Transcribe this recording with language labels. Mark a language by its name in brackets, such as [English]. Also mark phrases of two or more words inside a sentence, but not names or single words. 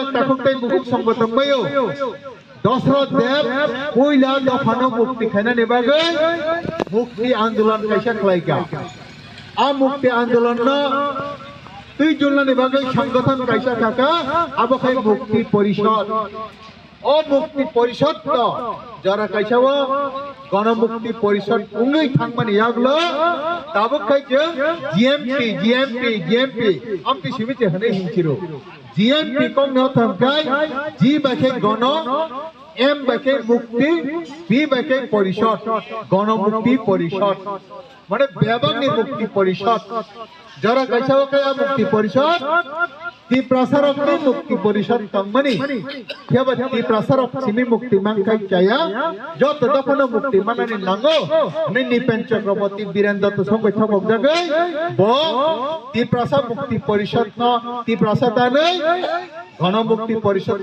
[Kok Borok] टाकुकताय बुकुक संग तंबायो दशरथ देव पुइला दफानो मुक्ति खायना निबागे मुक्ति आंदोलन कैसा खुलायगा आ मुक्ति आंदोलन न तुई जुलनानि बागै संगठन कैसा थाका अब खाय मुक्ति परिषद ओ मुक्ति परिषद तो जरा कैसावो गणमुक्ति परिषद उंगै थांमानि यागलो ताबो खाय जों जीएमपी आमति सिमिते हनै हिंचिरो जीएमपी कम न थांखाय जी बाखे गण एम बाखे मुक्ति बी बाखे परिषद गणमुक्ति परिषद माने बेबांनि मुक्ति परिषद जरा कैसावो कया मुक्ति परिषद त्रिपुरा सरकनि मुक्ति परिषद तंमनि केबा त्रिपुरा सरक सिमि मुक्ति मांगखाय चाया जत दफानो मुक्ति मानानि नांगो नै निपेन चक्रवर्ती बीरेन दत्त संगय थबक जागै ब त्रिपुरा सरक मुक्ति परिषद न त्रिपुरा सरकानै गण मुक्ति परिषद